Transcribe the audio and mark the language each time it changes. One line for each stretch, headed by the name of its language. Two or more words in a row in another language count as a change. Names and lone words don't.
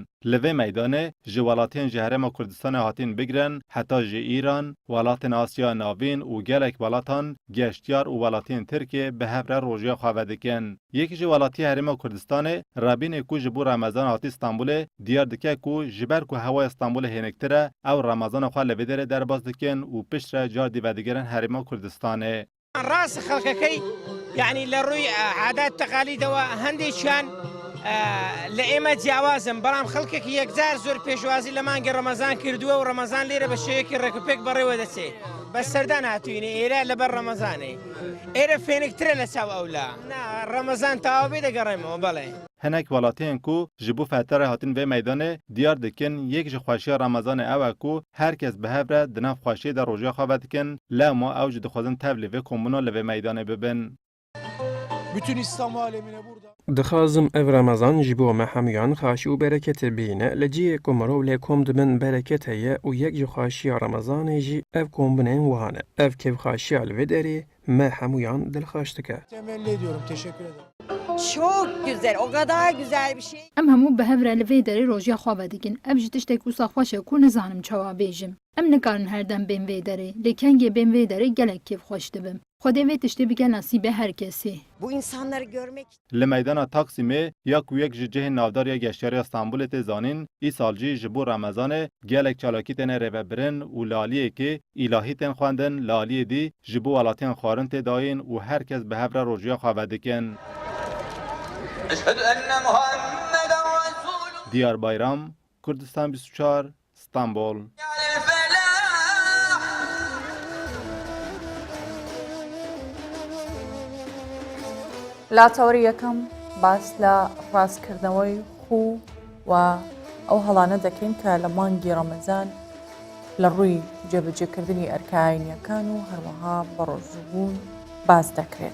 Kurdish: Li vê meydanê ji welatiyên ji Herêma Kurdistanê hatîn bigirin, heta ji Îran, welatên Asya Navîn û gelek welatan geştyar û welatiyên Tirkiye bi hev re rojiya xwe vedikin. Yek ji welatiya Herêma Kurdistanê Rabînê ku ji bo Remezan hatî Stenbolê diyar dike ku ji ber ku hewaya Stenbolê hênektir e, ew Remezana xwe li vê derê derbas dikin û pişt re car dî vedigerin Herêma Kurdistanê.
Central Kurdish: ڕاستە خەڵکەکەی یعنی لە ڕووی عادات تەقالیدەوە هەندێکیان لە ئێمە جیاوازم، بەڵام خەڵکێکی یەکجار زۆر پێشوازی لە مانگی ڕەمەزان کردووە و ڕەمەزان لێرە بە شێوەیەکی ڕێکوپێک بەڕێوە دەچێت. بە سەردان هاتووینە ئێرە لەبەر ڕەمەزانێ ئێرە فێنکترە لە چاو ئەولا ڕەمەزان تەواو بێ دەگەڕێمەوە. بەڵێ
Kurdish: hinek welatiyên ku ji bo fetarê hatin vê meydanê diyar dikin yek ji xweşiya Remezanê ew e ku herkes bi hev re di nav xweşiyê de rojiya xwe vedikin, lê ma ew jî dixwazin tev li vê komûna li vê meydanê bibin.
Turkish: Bütün İslam alemine burada.
Kurdish: Dixwazim ev Remezan ji bo me hemûyan xaşî û bereketê bîne li ciyê ku mirov lê kom dibin bereket heye û yek ji xweşiya Remezanê jî ev kombinên wan e. Ev kevxaşiya li vê derê me hemûyan dilxweş dike.
Turkish: Temenni ediyorum. Teşekkür ederim. Çok güzel, o kadar güzel bir şey.
Kurdish: Em hemû bi hev re li vê derê rojiya xwe vedikin. Ev jî tiştek wisa xweş e ku nizanim çawa bêjim. Em nikarin her dem bên vê derê, lê kengê bên vê derê gelek kêfxweş dibim. Xwedê vê tiştê bike nasîbê her kesî.
Turkish: Bu insanları görmek
Kurdish: Li meydana Taksimê ya ku yek ji cihên navdariya geştyariya Stenbolê tê zanîn, îsal jî ji bo Remezanê gelek çalakî têne rêvebirin û laliyekê îlahî tên xwendin, laliyê dî ji bo welatiyan xwarin tê dayîn û herkes bi hev re rojiya xwe vedikin. Diyar Bayram, Kurdistan 24, Stenbol.
Central Kurdish: لا تەوەری یەکەم باس لە ڕاستکردنەوەی خوو و ئەو هەڵانە دەکەین کە لە مانگی ڕەمەزان لە ڕووی جێبەجێکردنی ئەرکایانیەکان و هەروەها بەڕۆژبوون باس دەکرێت.